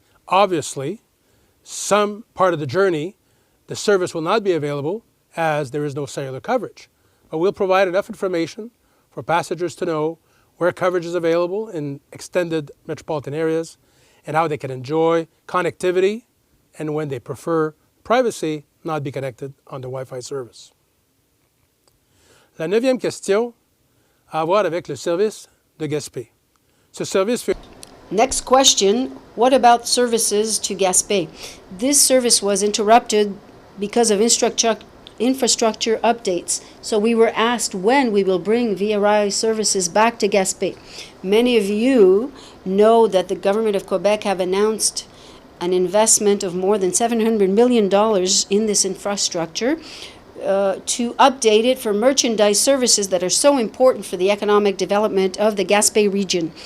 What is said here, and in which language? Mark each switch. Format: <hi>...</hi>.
<en>Obviously, some part of the journey, the service will not be available as there is no cellular coverage. But we'll provide enough information for passengers to know where coverage is available in extended metropolitan areas and how they can enjoy connectivity and when they prefer privacy, not be connected on the Wi-Fi service.</en> <fr>La 9e question a à voir avec le service de Gaspé. Ce service fait...</fr> <en>Next question, what about services to Gaspé? This service was interrupted because of infrastructure updates. So we were asked when we will bring Via Rail services back to Gaspé. Many of you know that the government of Quebec have announced an investment of more than $700 million in this infrastructure to update it for merchandise services that are so important for the economic development of the Gaspé region.</en>